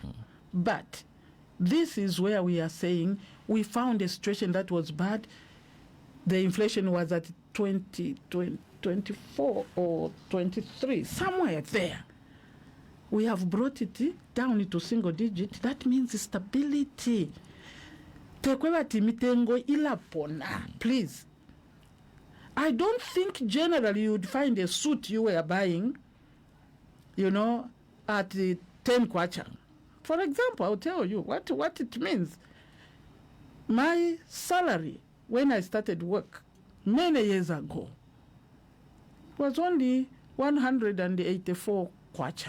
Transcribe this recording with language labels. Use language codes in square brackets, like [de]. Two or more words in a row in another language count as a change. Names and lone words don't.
[en] But this is where we are saying we found a situation that was bad. The inflation was at 24 or 23, somewhere there. We have brought it down into single digit. That means stability. [ny] Tekwebati mitengo ilapona, [en] please. I don't think generally you would find a suit you were buying, at the 10 kwacha. For example, I'll tell you what it means. My salary when I started work many years ago was only 184 kwacha.